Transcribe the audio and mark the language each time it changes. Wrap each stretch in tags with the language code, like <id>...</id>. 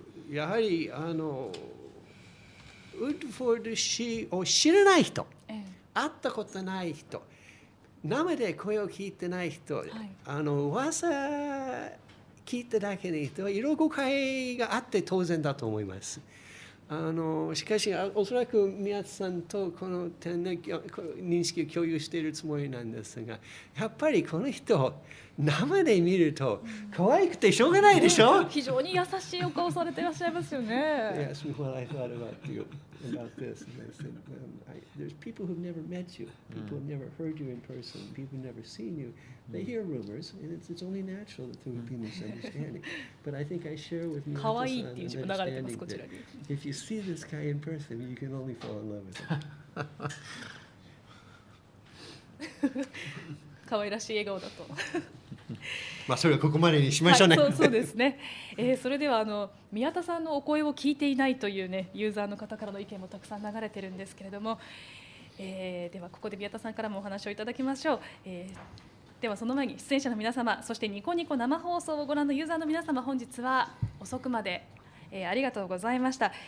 <ja>やはりウッドフォード氏を知らない人、会ったことない人、生で声を聞いてない人、噂聞いただけの人は色誤解があって当然だと思います。しかしおそらく宮津さんとこの点で認識を共有しているつもりなんですが、やっぱりこの人生で見ると可愛くてしょうがないでしょ。非常に優しいお顔されていらっしゃいますよね。</ja> <en>Yes, what I thought about you, about this. And I said, there's people who've never met you, people who've never heard you in person, people who've never seen you. They hear rumors, and it's only natural that there would be misunderstanding. But I think I share with you an understanding that if you see this guy in person, you can only fall in love with him.</en> <ja>可愛らしい笑顔だと。それはここまでにしましょうね。そうですね。それでは宮田さんのお声を聞いていないというねユーザーの方からの意見もたくさん流れてるんですけれども、ではここで宮田さんからもお話をいただきましょう。ではその前に出演者の皆様、そしてニコニコ生放送をご覧のユーザーの皆様、本日は遅くまで、ありがとうございました。</ja>